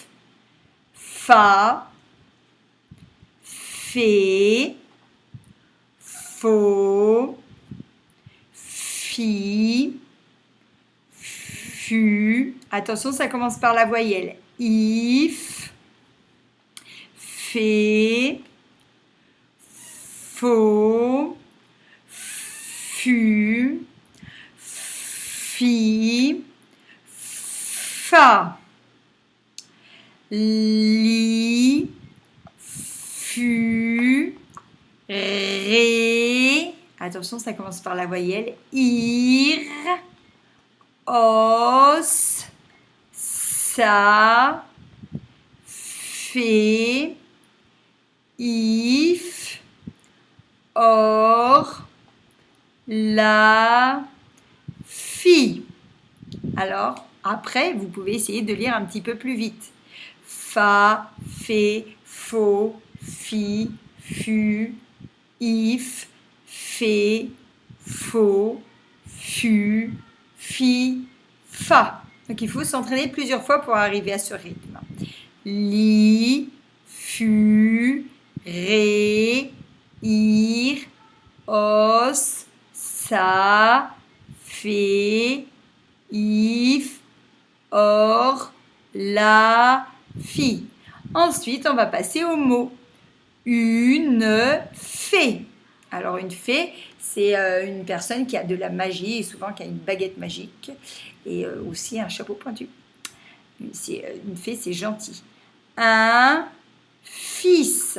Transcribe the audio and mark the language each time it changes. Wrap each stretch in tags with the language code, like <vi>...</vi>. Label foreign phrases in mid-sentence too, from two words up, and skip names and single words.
<fr>Fa, Fé, Faux, Fi, Fu. Attention, ça commence par la voyelle. If, Fé, Faux, fu, fi, fa, li, fu, ré. Attention, ça commence par la voyelle. Ir, os, sa, fé, if, or, la, fi. Alors, après, vous pouvez essayer de lire un petit peu plus vite. Fa, fé, fo, fi, fu, if, fé, fo, fu, fi, fa. Donc, il faut s'entraîner plusieurs fois pour arriver à ce rythme. Li, fu, ré, ir, os, sa, fé, if, or, la, fi. Ensuite, on va passer au mot. Une fée. Alors, une fée, c'est une personne qui a de la magie et souvent qui a une baguette magique et aussi un chapeau pointu. Une fée, c'est gentil. Un fils.</fr>